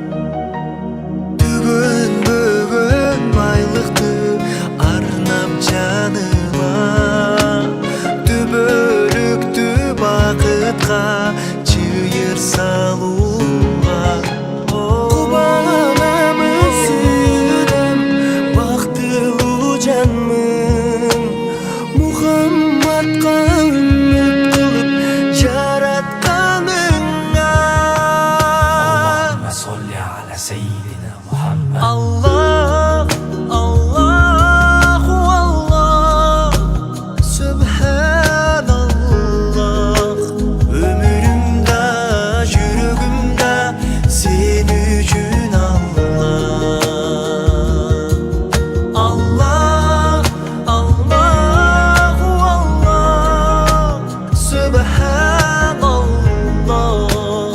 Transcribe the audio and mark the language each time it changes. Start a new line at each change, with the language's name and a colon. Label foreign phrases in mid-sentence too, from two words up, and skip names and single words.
Kyrgyz: Түгөн бөгөн байлыкты арнап жаныма, түбөлүктү бакытка чыйыр салууга. Кубанамын, сүйүнөм, бактылуу жанмын, Мухаммадка үмүт кылып жаратканыңа.
Arabic: اللهم صل على سيدنا محمد. الله، الله الله، سبحان الله.
Turkish: Ömrümde,
Kyrgyz: жүрөгүмдө сен үчүн Аллах.
Arabic: الله، الله الله، سبحان الله.